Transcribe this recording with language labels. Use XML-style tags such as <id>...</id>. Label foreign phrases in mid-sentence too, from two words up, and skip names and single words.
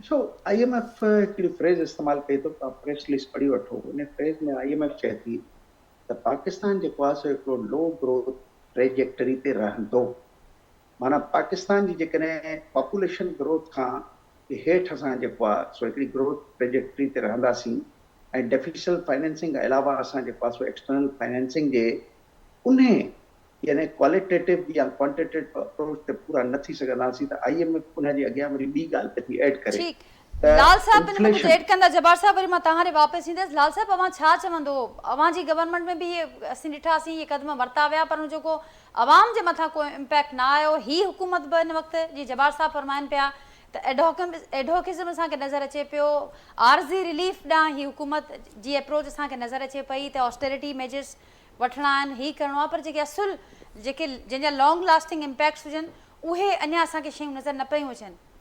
<sd>ॾिसो IMF हिकिड़ी फ्रेज़ इस्तेमालु कई अथऊं, तव्हां प्रेस लिस्ट पढ़ी वठो, उन फ्रेज़ में IMF चए थी त पाकिस्तान जेको आहे सो हिकिड़ो</sd> <en>low growth trajectory</en> <sd>ते रहंदो। माना पाकिस्तान जी जेकॾहिं</sd> <en>population growth</en> <sd>खां हेठि असां जेको आहे सो हिकिड़ी</sd> <en>growth trajectory</en> <sd>ते रहंदासीं ऐं</sd> <en>deficit financing</en> <sd>खां अलावा असां जेको आहे सो</sd> <en>external financing</en> <sd>जे उन यानी क्वालिटेटिव या</sd> <en>quantitative approach</en> <sd>ते पूरा न थी सघंदासीं त IMF उन जे अॻियां वरी ॿी ॻाल्हि पई थी ऐड करे ठीक त</sd> <ur>لال صاحب اِن میں کچھ इन्फ्लेशन। ऐड</ur> <sd>कंदा जब्बार साहब वरी मां तव्हां ॾे वापसि ईंदसि लाल साहब अवां छा चवंदो अवां जी गवर्नमेंट में भी ये असीं ॾिठासीं ये कदम वरिता विया पर जेको अवाम जे मथां कोई इम्पैक्ट ना आयो ही हुकूमत बि हिन वक़्तु जी जब्बार साहब फरमाइनि पिया त एडवोकेज़म असांखे नज़र अचे पियो आर्ज़ी रिलीफ ॾांहुं ही हुकूमत जी अप्रोच असांखे नज़र अचे पई त</sd> <en>austerity measures</en> <sd>वठणा आहिनि ही करिणो आहे पर जेके असुल जेके जंहिंजा</sd> <en>long lasting impacts</en> <sd>हुजनि उहे अञा असांखे शयूं नज़र न पियूं अचनि।</sd>